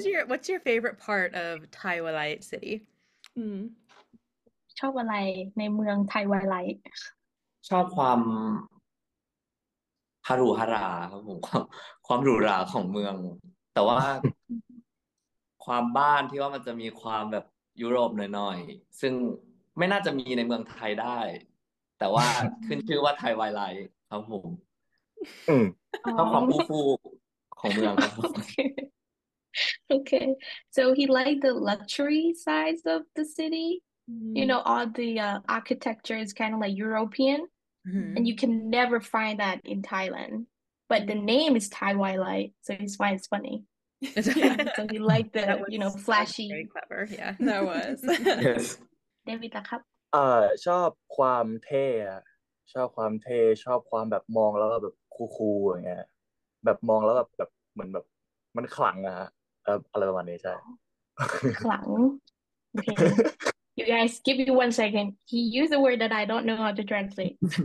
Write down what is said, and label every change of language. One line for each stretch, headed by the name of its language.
English: What's your favorite part of Tywilite City?
Thai: ชอบอะไรในเมืองไทยวายไลท์ ชอบความฮารุฮาราครับผมความหรูหราของเมือง แต่ว่าความบ้านที่ว่ามันจะมีความแบบยุโรปหน่อยๆซึ่งไม่น่าจะมีในเมืองไทยได้ แต่ว่าขึ้นชื่อว่าไทยวายไลท์ครับผม อืม ชอบความฟูของเมืองครับผม
English: Okay, so he liked the luxury sides of the city. All the architecture is kind of like European, and you can never find that in Thailand. But the name is Tywilight, so he finds it's funny. So he liked the, That was flashy. very clever. Yeah. That was. yes
Thai: เดวิดล่ะครับ ชอบความเท่อะชอบความเท่ชอบความแบบมองแล้วแบบคูลๆอย่างเงี้ยแบบมองแล้วแบบเหมือนแบบมันขลังอะฮะอะไรประมาณนี้ใช่
English: ขลัง Okay. You guys, give me 1 second. He used a word that I don't know how to translate.